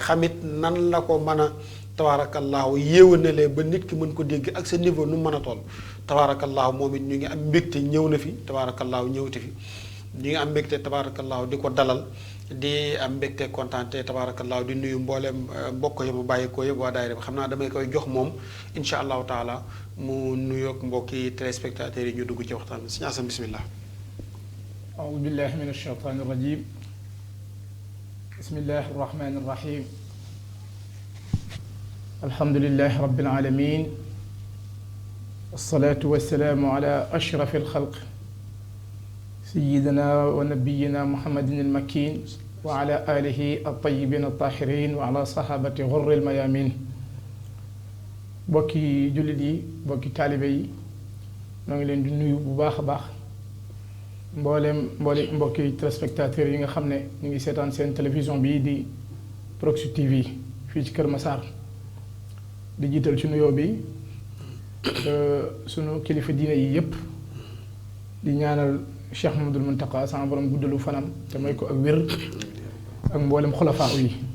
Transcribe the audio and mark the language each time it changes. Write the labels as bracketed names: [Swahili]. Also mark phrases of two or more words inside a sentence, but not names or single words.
[Wolof] xamit nan la ko mën a tabaarakallaahu yéwénalee ba nit ki mën ko dégg ak sa niveau nu mën a toll tabaarakallaahu moom it ñu ngi am mbégte ñëw na fi tabaarakallaahu ñëwti fi ñu ngi am mbégte tabaarakallaahu di ko dalal di am mbégte kontaante tabaarakallaahu di nuyu mboolem mbokk yi mu bàyyi ko yëpp waa daayira bi xam naa damay koy jox moom [Arabic] إن شاء الله تعالى [Wolof] mu nuyoog mbokki téléspectateurs yi ñu dugg ci waxtaan bi Sëñ Asan bismillah [Arabic] أعوذ بالله من الشيطان الرجيم بسم الله الرحمن الرحيم الحمد لله رب العالمين الصلاة والسلام على أشرف الخلق سيدنا ونبينا محمد المكين وعلى آله الطيبين الطاهرين وعلى صحابة غر الميامين [Wolof] بوكي جلدي بوكي طالبي نغي لين دي نيو بو باخ باخ mboolem mbokki téléspectateurs yi nga xam ne ñu ngi seetaan seen télévision bii di Proxi TV fii ci Kër Massar di jiital ci nuyoo bi sunu kilifa diine yi yépp di ñaanal Cheikh Mamadou Mountakha sama borom guddalu fanam te may ko ak wér ak mboolem xulafaa yi